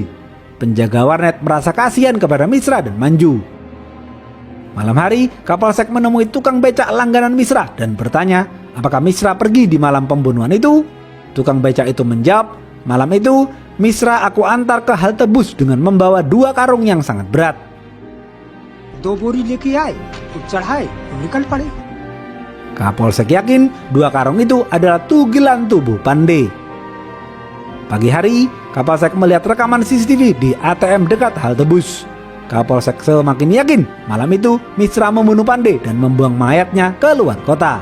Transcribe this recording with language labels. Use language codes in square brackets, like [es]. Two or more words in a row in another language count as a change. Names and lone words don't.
[id] Penjaga warnet merasa kasihan kepada Misra dan Manju. Malam hari, Kapolsek menemui tukang becak langganan Misra dan bertanya apakah Misra pergi di malam pembunuhan itu. Tukang becak itu menjawab, malam itu Misra aku antar ke halte bus dengan membawa 2 karung yang sangat berat. [hi] 2 बोरी लेके आए तो चढ़ाए तो निकल पड़े. [id] Kapolsek yakin 2 karung itu adalah tugilan tubuh Pandey. Pagi hari, Kapolsek melihat rekaman CCTV di ATM dekat halte bus. Kapolsek semakin yakin malam itu Misra membunuh Pandey dan membuang mayatnya ke luar kota.